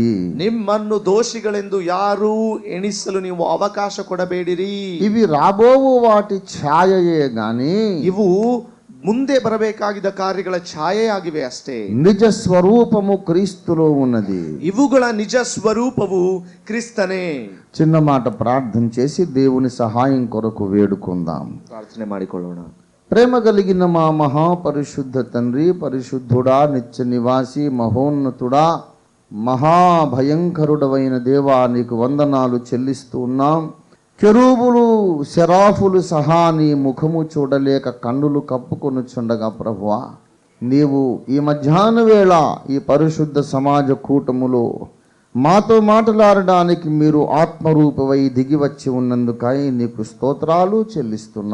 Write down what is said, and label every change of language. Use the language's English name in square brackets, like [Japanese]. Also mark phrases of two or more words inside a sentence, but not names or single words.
[Kannada] ನಿಮ್ಮನ್ನು ದೋಷಿಗಳೆಂದು ಯಾರೂ ಎಣಿಸಲು ನೀವು ಅವಕಾಶ ಕೊಡಬೇಡಿರಿ. [Telugu] ఇవి రాబోవు వాటి ఛాయయే గాని [Kannada] ಇವು ಮುಂದೆ ಬರಬೇಕಾಗಿದ್ದ ಕಾರ್ಯಗಳ ಛಾಯೆಯಾಗಿವೆ ಅಷ್ಟೇ. [Telugu] నిజ స్వరూపము క్రీస్తులో ఉన్నది. [Kannada] ಇವುಗಳ ನಿಜ ಸ್ವರೂಪವು ಕ್ರಿಸ್ತನೇ. [Telugu] చిన్న మాట ప్రార్థన చేసి దేవుని సహాయం కొరకు వేడుకుందాం. [Kannada] ಪ್ರಾರ್ಥನೆ ಮಾಡಿಕೊಳ್ಳೋಣ. [Telugu] ప్రేమ కలిగిన మా మహాపరిశుద్ధ తండ్రి, పరిశుద్ధుడా, నిత్య నివాసి, మహోన్నతుడా, మహాభయంకరుడవైన దేవా, నీకు వందనాలు చెల్లిస్తూ ఉన్నాం. కెరూబులు, శరాఫులు సహా నీ ముఖము చూడలేక కన్నులు కప్పుకొనుచుండగా ప్రభువా, నీవు ఈ మధ్యాహ్న వేళ ఈ పరిశుద్ధ సమాజ కూటములో మాతో మాట్లాడడానికి మీరు ఆత్మరూపమై దిగి వచ్చి ఉన్నందుకై నీకు స్తోత్రాలు చెల్లిస్తున్నాము.